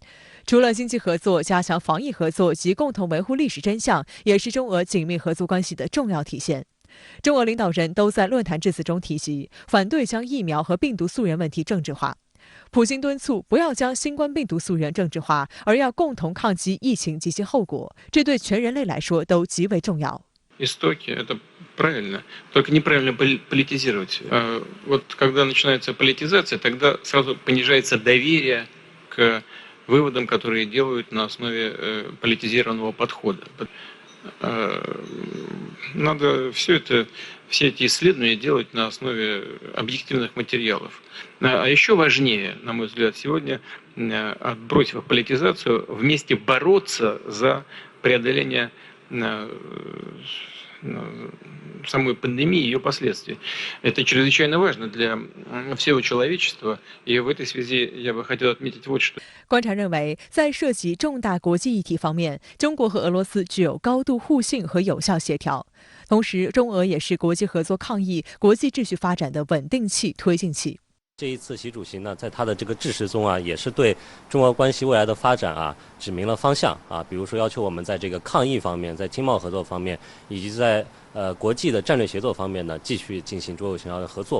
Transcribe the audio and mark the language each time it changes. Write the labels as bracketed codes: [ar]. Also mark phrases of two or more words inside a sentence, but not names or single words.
[zh] 除了经济合作，加强防疫合作及共同维护历史真相，也是中俄紧密合作关系的重要体现。中俄领导人都在论坛致辞中提及，反对将疫苗和病毒溯源问题政治化。普京敦促不要将新冠病毒溯源政治化，而要共同抗击疫情及其后果，这对全人类来说都极为重要。 [ru] Истоки это правильно, только неправильно политизировать. Вот когда начинается политизация, тогда сразу понижается доверие к выводам, которые делают на основе политизированного подхода. Надо все эти исследования делать на основе объективных материалов. А еще важнее, на мой взгляд, сегодня, отбросив политизацию, вместе бороться за преодоление самой пандемии и ее последствий. Это чрезвычайно важно для всего человечества, и в этой связи я бы хотел отметить вот что. [zh] 观察认为，在涉及重大国际议题方面，中国和俄罗斯具有高度互信和有效协调。同时，中俄也是国际合作抗疫、国际秩序发展的稳定器、推进器。这一次，习主席呢，在他的这个致辞中也是对中俄关系未来的发展指明了方向比如说要求我们在这个抗疫方面，在经贸合作方面，以及在国际的战略协作方面呢，继续进行卓有成效的合作。